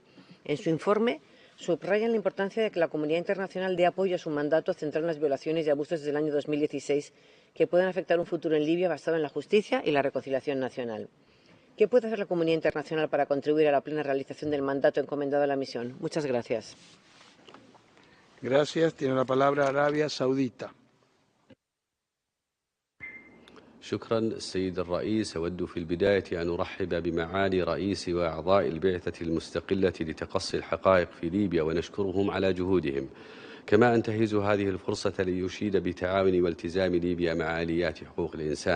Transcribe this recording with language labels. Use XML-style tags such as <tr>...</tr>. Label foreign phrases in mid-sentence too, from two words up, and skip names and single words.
<es>En su informe subrayan la importancia de que la comunidad internacional dé apoyo a su mandato centrado en las violaciones y abusos desde el año 2016 que pueden afectar un futuro en Libia basado en la justicia y la reconciliación nacional. ¿Qué puede hacer la comunidad internacional para contribuir a la plena realización del mandato encomendado a la misión? Muchas gracias. Gracias. Tiene la palabra Arabia Saudita.</es> <ar>شكرا السيد الرئيس. أود في البداية أن أرحب بمعالي رئيس وأعضاء البعثة المستقلة لتقصي الحقائق في ليبيا ونشكرهم على جهودهم. كما أنتهز هذه الفرصة ليشيد بتعاون والتزام ليبيا مع آليات حقوق الإنسان.</ar>